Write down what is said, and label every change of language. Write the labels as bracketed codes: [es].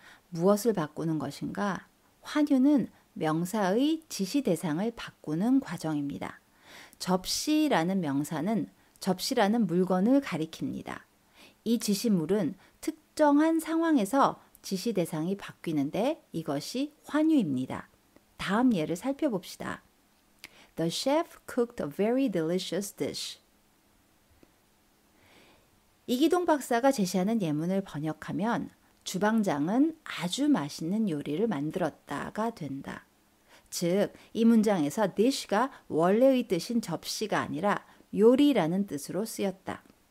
[ko] 무엇을 바꾸는 것인가? 환유는 명사의 지시 대상을 바꾸는 과정입니다. 접시라는 명사는 접시라는 물건을 가리킵니다. 이 지시물은 특정한 상황에서 지시 대상이 바뀌는데 이것이 환유입니다. 다음 예를 살펴봅시다. [en] The chef cooked a very delicious dish. [ko] 이기동 박사가 제시하는 예문을 번역하면 주방장은 아주 맛있는 요리를 만들었다가 된다. 즉, 이 문장에서 dish가 원래의 뜻인 접시가 아니라 요리라는 뜻으로 쓰였다.